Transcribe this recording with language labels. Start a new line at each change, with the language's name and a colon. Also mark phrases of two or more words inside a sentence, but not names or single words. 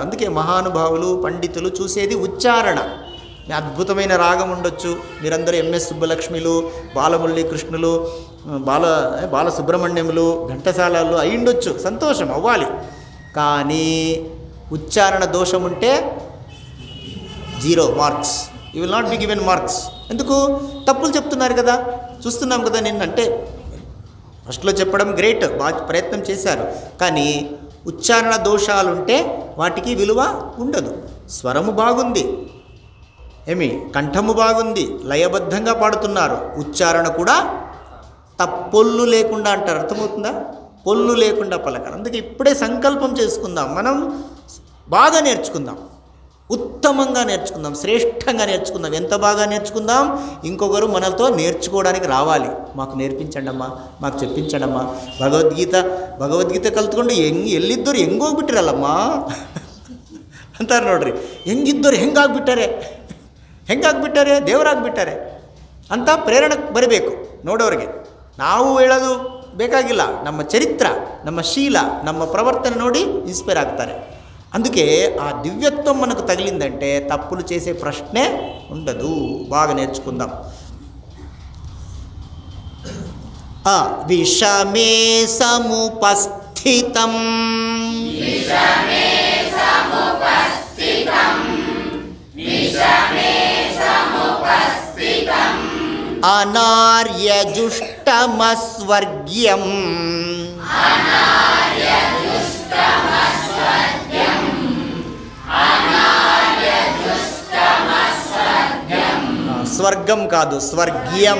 Telugu: అందుకే మహానుభావులు పండితులు చూసేది ఉచ్చారణ. అద్భుతమైన రాగం ఉండొచ్చు, మీరందరూ ఎంఎస్ సుబ్బలక్ష్మిలు, బాలమురళీ కృష్ణులు, బాలసుబ్రహ్మణ్యములు, ఘంటసాలలు అయి ఉండొచ్చు, సంతోషం, అవ్వాలి. కానీ ఉచ్చారణ దోషం ఉంటే 0 మార్క్స్.
English: You will not be given marks.
Telugu: ఎందుకు? తప్పులు చెప్తున్నారు కదా, చూస్తున్నాం కదా. నిన్నంటే ఫస్ట్లో చెప్పడం గ్రేట్, బాగా ప్రయత్నం చేశారు, కానీ ఉచ్చారణ దోషాలుంటే వాటికి విలువ ఉండదు. స్వరము బాగుంది, కంఠము బాగుంది, లయబద్ధంగా పాడుతున్నారు, ఉచ్చారణ కూడా పొల్లు లేకుండా అంటారు, అర్థమవుతుందా? పొల్లు లేకుండా పలకాలి. అందుకే ఇప్పుడే సంకల్పం చేసుకుందాం, మనం బాగా నేర్చుకుందాం, ఉత్తమంగా నేర్చుకుందాం, శ్రేష్టంగా నేర్చుకుందాం. ఎంత బాగా నేర్చుకుందాం, ఇంకొకరు మనతో నేర్చుకోవడానికి రావాలి. మాకు నేర్పించండి అమ్మా, మాకు చెప్పించండి ಅಮ್ಮ.
Kannada: ಭಗವದ್ಗೀತೆ ಕಲ್ತ್ಕೊಂಡು ಎಲ್ಲಿದ್ದವ್ರು ಹೆಂಗೋಗ್ಬಿಟ್ಟಿರಲ್ಲಮ್ಮ ಅಂತಾರೆ ನೋಡ್ರಿ. ಹೆಂಗಿದ್ದವ್ರು ಹೆಂಗಾಗ್ಬಿಟ್ಟಾರೆ ದೇವರಾಗ್ಬಿಟ್ಟಾರೆ ಅಂತ ಪ್ರೇರಣೆ ಬರಬೇಕು ನೋಡೋರಿಗೆ. ನಾವು ಹೇಳೋದು ಬೇಕಾಗಿಲ್ಲ, ನಮ್ಮ ಚರಿತ್ರ, ನಮ್ಮ ಶೀಲ, ನಮ್ಮ ಪ್ರವರ್ತನೆ ನೋಡಿ ఇన్స్పైర్ ಆಗ್ತಾರೆ.
Telugu: అందుకే ఆ దివ్యత్వం మనకు తగిలిందంటే తప్పులు చేసే ప్రశ్నే ఉండదు. బాగా నేర్చుకుందాం.
Sanskrit: విషమే సముపస్థితం అనార్యజుష్టమస్వర్గ్యం స్వర్గం కాదు, స్వర్గ్యం.